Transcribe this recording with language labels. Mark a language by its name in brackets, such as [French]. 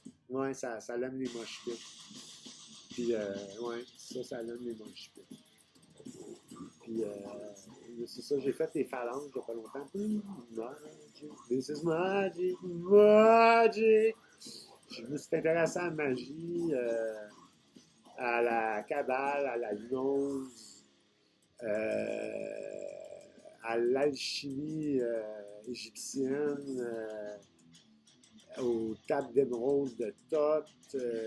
[French] Ouais, ça l'aime les moches pits. Puis, ouais, ça l'aime les moches pits. Puis, c'est ça, j'ai fait les phalanges il n'y a pas longtemps. [English] Magic, this is magic, magic. [French] Je me suis intéressé à la magie, à la cabale, à la gnose, à l'alchimie égyptienne, aux tables d'émeraude de Thoth.